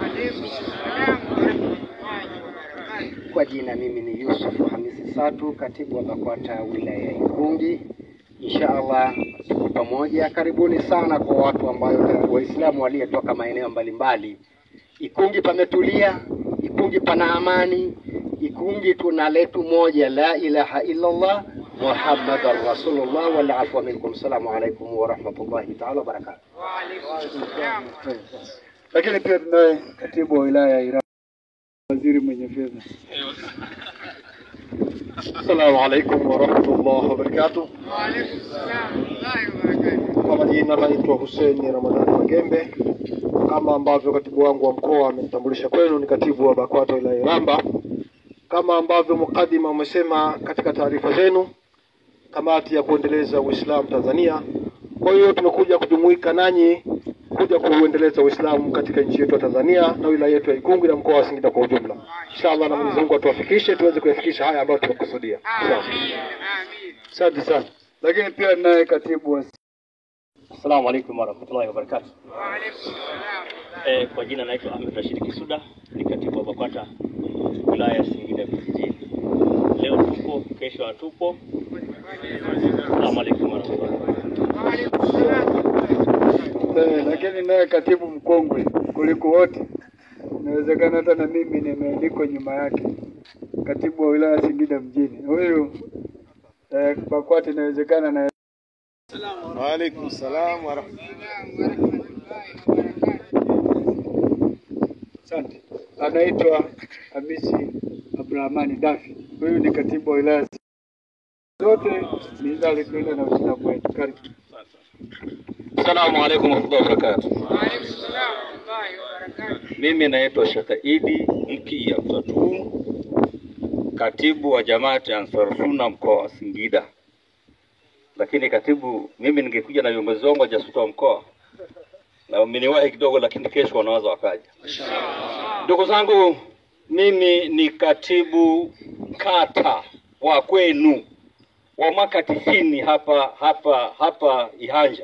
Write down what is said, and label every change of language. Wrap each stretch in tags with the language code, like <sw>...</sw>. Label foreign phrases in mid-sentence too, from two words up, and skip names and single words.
<sw>Kwa jina mimi ni Yusuf Hamisi Satu, katibu wa BAKWATA wilaya ya Ikungi. Inshallah tuko pamoja. Karibuni sana kwa watu ambao Waislamu waliotoka maeneo mbalimbali. Ikungi pametulia, Ikungi pana amani, Ikungi tuna letu moja,</sw> <ar>لا إله إلا الله محمد رسول الله والعفو منكم. السلام عليكم ورحمة الله تعالى وبركاته. وعليكم السلام.</ar> <sw>Lakini pia tunaye katibu wa wilaya ya Iraq, waziri mwenye fedha.</sw> <ar>السلام عليكم ورحمة الله وبركاته. وعليكم السلام وبركاته.</ar> <sw>Kwa majina naitwa Hussein Ramadhani Magembe. Kama ambavyo katibu wangu wa mkoa amenitambulisha kwenu, ni katibu wa BAKWATA wilaya ya Iramba. Kama ambavyo mukadima umesema katika taarifa zenu, kamati ya kuendeleza Uislamu Tanzania. Kwa hiyo tumekuja kujumuika nanyi kuja kuendeleza Uislamu katika nchi yetu ya Tanzania na wilaya yetu ya Ikungi na mkoa wa Singida kwa ujumla. Inshallah na Mwenyezi Mungu atuwafikishe tuweze kuyafikisha haya ambayo tumekusudia. Amin. Amin. Asante sana. Lakini pia naye katibu wa</sw> <ar>السلام عليكم ورحمة الله وبركاته. وعليكم السلام.</ar> <sw>Kwa jina naitwa Ahmed Rashid Kisuda, ni katibu wa BAKWATA wilaya ya Singida vijijini. Leo tupo, kesho hatupo.</sw> <ar>السلام عليكم ورحمة الله وبركاته. وعليكم السلام.</ar> <sw>Lakini naye katibu mkongwe kuliko wote, inawezekana hata na mimi nimeandikwa nyuma yake, katibu wa wilaya Singida mjini. Huyu BAKWATA inawezekana na</sw> <ar>وعليكم السلام ورحمة الله.</ar> <sw>Asante. Anaitwa Hamisi Abdurahmani Dafi. Huyu ni katibu wa wilaya zote nizali kwenda na Uislamu wetu. Karibu.</sw> <ar>السلام عليكم ورحمة الله وبركاته. وعليكم السلام وبركاته.</ar> <sw>Mimi naitwa Sheikh Idi Mkia Mtatu, katibu wa Jamaati Ansar Sunna mkoa wa Singida. Lakini katibu, mimi ningekuja na viongozi wangu jasuta wa mkoa na wameniwahi kidogo, lakini kesho wanaweza wakaja. Ndugu zangu, mimi ni katibu kata wa kwenu wa mwaka 90 hapa Ihanja.</sw>